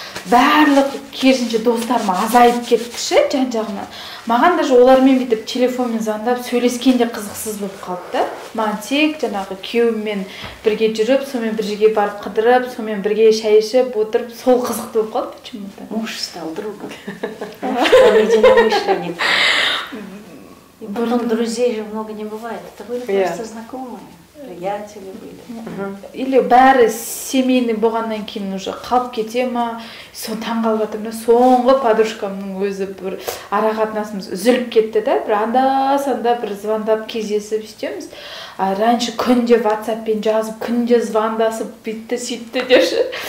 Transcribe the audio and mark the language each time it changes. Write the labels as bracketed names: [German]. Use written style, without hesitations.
[Kazakh] барлық керісінше достарым азайып кетті ше жан жағынан. Маған даже олармен бүйтіп телефонмен звондап сөйлескен де қызықсыз болып қалды да. Маған тек жаңағы күйеуіммен бірге жүріп, сонымен бір жерге барып қыдырып, сонымен бірге шай ішіп отырып, сол қызықты болып қалды почему-то. [Russian] Муж стал другом. Единомышленник. И потом друзей же много не бывает. Это были просто знакомые. Приятели были. [Kazakh] Или бәрі семейный болғаннан кейін уже қалып кете ма, соны таңғалып жатырмын. Соңғы подружкамның өзі бір ара қатынасымыз үзіліп кетті да, бір анда-санда бір звондап кездесіп істейміз. Раньше күнде WhatsApp-пен жазып, күнде звондасып, бүйтті, сөйтті деші.